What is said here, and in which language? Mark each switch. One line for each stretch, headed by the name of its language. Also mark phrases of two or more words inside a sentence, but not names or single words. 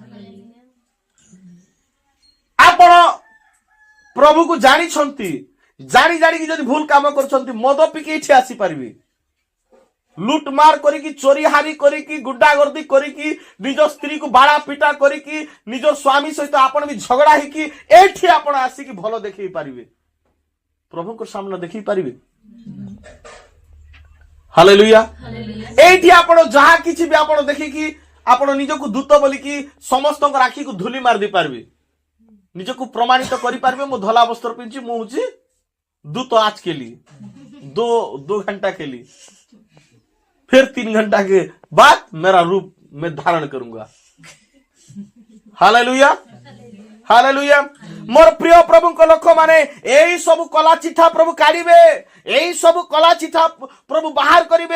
Odia: ଆପଣ ପ୍ରଭୁକୁ ଜାଣିଛନ୍ତି, ଜାଣିକି ଯଦି ଭୁଲ କାମ କରୁଛନ୍ତି, ମଦ ପିକି ଏଠି ଆସିପାରିବେ, ଲୁଟମାର କରିକି, ଚୋରି ହାରି କରିକି, ଗୁଣ୍ଡାଗର୍ଦି କରିକି, ନିଜ ସ୍ତ୍ରୀକୁ ବାଡ଼ା ପିଟା କରିକି, ନିଜ ସ୍ୱାମୀ ସହିତ ଆପଣ ବି ଝଗଡା ହେଇକି ଏଠି ଆପଣ ଆସିକି ଭଲ ଦେଖେଇ ପାରିବେ, ପ୍ରଭୁଙ୍କ ସାମ୍ନା ଦେଖେଇ ପାରିବେ? ହାଲେଲୁୟା। ଏଇଠି ଆପଣ ଯାହା କିଛି ବି ଆପଣ ଦେଖିକି ଆପଣ ନିଜକୁ ଦୂତ ବୋଲିକି ସମସ୍ତଙ୍କ ଆଖିକୁ ଧୂଳି ମାରି ଦେଇ ପାରିବେ, ନିଜକୁ ପ୍ରମାଣିତ କରିପାରିବେ। ମୁଁ ଧଳା ବସ୍ତ୍ର ପିନ୍ଧି, ମୁଁ ହଉଛି
Hindi: दूत आज के लिए, दो घंटा के लिए, फिर 3 घंटा के बाद मेरा रूप मैं धारण करूंगा। हालेलुया, हालेलुया।
Odia: ମୋର ପ୍ରିୟ ପ୍ରଭୁ କୁ ଲୋକ ମାନେ ଏହି ସବୁ କଳା ଚିଠା ପ୍ରଭୁ କାଢ଼ିବେ, ଏହି ସବୁ କଳା ଚିଠା ପ୍ରଭୁ ବାହାର କରିବେ।